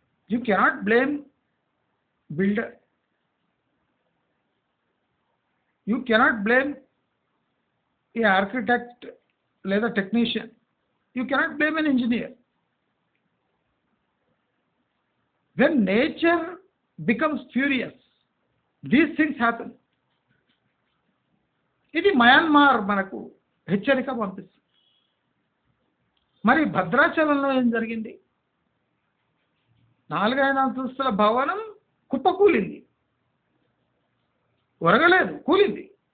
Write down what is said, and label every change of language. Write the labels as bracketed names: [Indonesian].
[English] You cannot blame builder, you cannot blame a architect లేదా technician, you cannot blame an engineer. When nature becomes furious, these things happen. [Telugu] ఇది Myanmar మనకు హెచ్చరిక పంపిస్తుంది. మరి భద్రాచలంలో ఏం జరిగింది? 4-5 అంతస్తుల భవనం కుప్పకూలింది, ఒరగలేదు, కూలింది.